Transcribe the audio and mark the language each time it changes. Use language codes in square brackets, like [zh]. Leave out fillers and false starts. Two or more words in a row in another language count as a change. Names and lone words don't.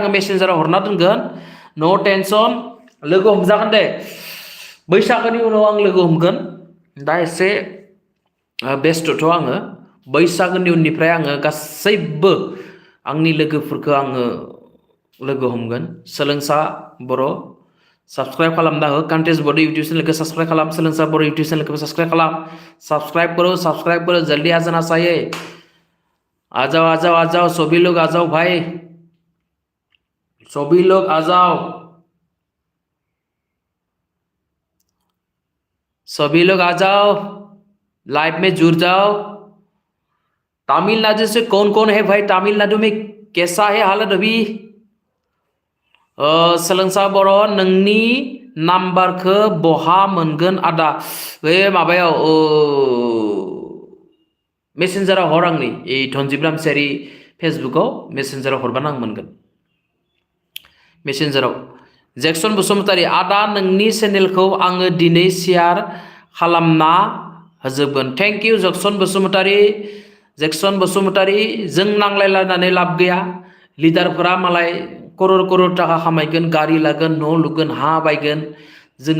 [brx] आङो मेसेन्जाराव हरना दोनगोन [en] no tension [brx] लोगो हमजागोन दे बैसागोनि उनाव आं लोगो हमगोन दा एसे बेस्थ'थ' आङो बैसागोनि उननिफ्राय आङो गासैबो आंनि लोगोफोरखौ आङो लोगो हमगोन सोलोंसा बर' सब्सक्राइब खालामना हो कन्टेस्ट बर' [en] YouTube channel [brx] को सब्सक्राइब खालाम सोलोंसा बर' [en] YouTube channel [brx] को सब्सक्राइब खालाम [hi] सब्सक्राइब करो जल्दी आ जाना चाहिए आ जाओ सभी लोग आ जाओ भाई सभी लोग आ जाओ सभी लोग आ जाओ लाइव में जुड़ जाओ तमिलनाडु से कौन कौन है भाई तमिलनाडु में कैसा है हालत अभी [brx] सोलोंसा बर' नोंनि नाम्बारखौ बहा मोनगोन आदा बे माबायाव मेसेन्जाराव हर आंनि धनजिब रामसियारि फेसबुकाव मेसेन्जाराव हरबानो आं मोनगोन मेसेन्जाराव जैक्सन बसुमतारी आदा नोंनि चेनेलखौ आङो दिनै शेयार खालामना होजोबगोन [en] thank you [brx] जैक्सन बसुमतारी जों नांलायलायनानै लाब गैया लिडारफोरा मालाय करोड़ टाका खामायगोन गारि लागोन न' लुगोन हा बायगोन जोङो